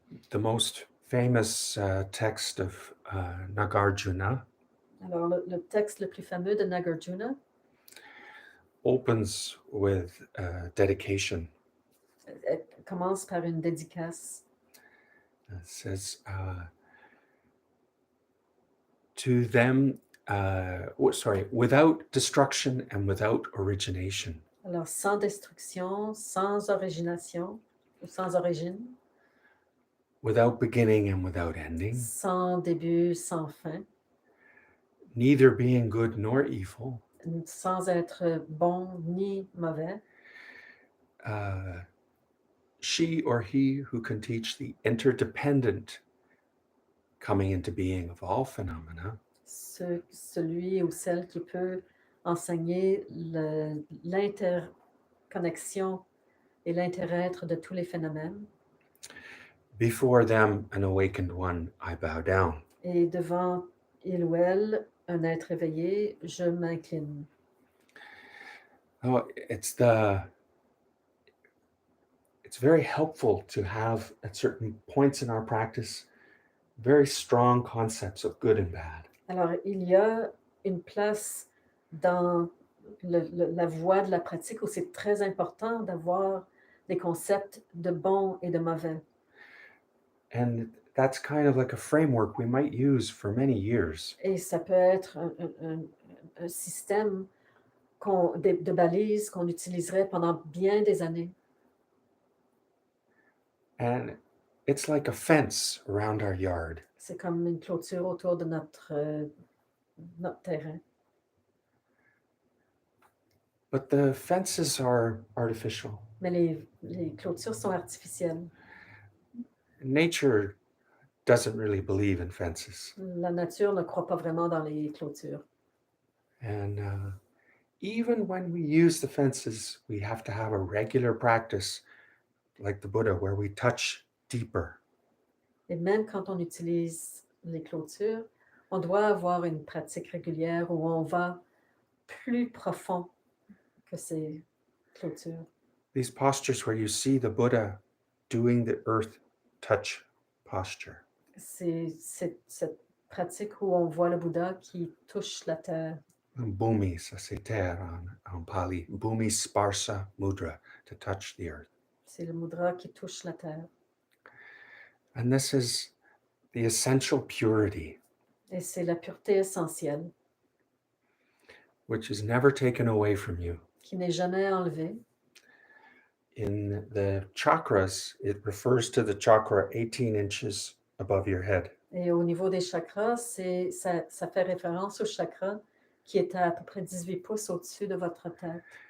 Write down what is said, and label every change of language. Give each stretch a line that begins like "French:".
English: The most famous text of Nagarjuna
French: Alors, le texte le plus fameux de Nagarjuna
English: opens with dedication.
French: Commence par une dédicace.
English: It says, to them, without destruction and without origination.
French: Alors, sans destruction, sans origination, ou sans origine.
English: Without beginning and without ending.
French: Sans début, sans fin.
English: Neither being good nor evil.
French: Sans être bon ni mauvais.
English: She or he who can teach the interdependent coming into being of all phenomena.
French: Celui ou celle qui peut enseigner l'interconnexion et l'interêtre de tous les phénomènes.
English: Before them, an awakened one, I bow down.
French: Et devant il ou elle, un être éveillé, je m'incline.
English: Oh, it's very helpful to have at certain points in our practice very strong concepts of good and bad.
French: Alors, il y a une place dans la voie de la pratique où c'est très important d'avoir des concepts de bon et de mauvais.
English: And that's kind of like a framework we might use for many years.
French: Et ça peut être un système de balises qu'on utiliserait pendant bien des années.
English: And it's like a fence around our yard.
French: C'est comme une clôture autour de notre terrain.
English: But the fences are artificial.
French: Mais les clôtures sont artificielles.
English: Nature doesn't really believe in fences.
French: La nature ne croit pas vraiment dans les clôtures.
English: And even when we use the fences, we have to have a regular practice like the Buddha where we touch deeper.
French: Et même quand on utilise les clôtures, on doit avoir une pratique régulière où on va plus profond que ces clôtures.
English: These postures where you see the Buddha doing the earth touch posture.
French: C'est cette pratique où on voit le Bouddha qui touche la terre. Bhumi, ça c'est terre en Pali.
English: Bhumi sparsa mudra, to touch the earth.
French: C'est le mudra qui touche la terre.
English: And this is the essential purity,
French: Et c'est la pureté essentielle
English: which is never taken away from you.
French: qui n'est jamais enlevée.
English: In the chakras, it refers to the chakra 18 inches above your head.
French: Et au niveau des chakras, ça fait référence au chakra qui est à peu près 18 pouces au-dessus de votre tête.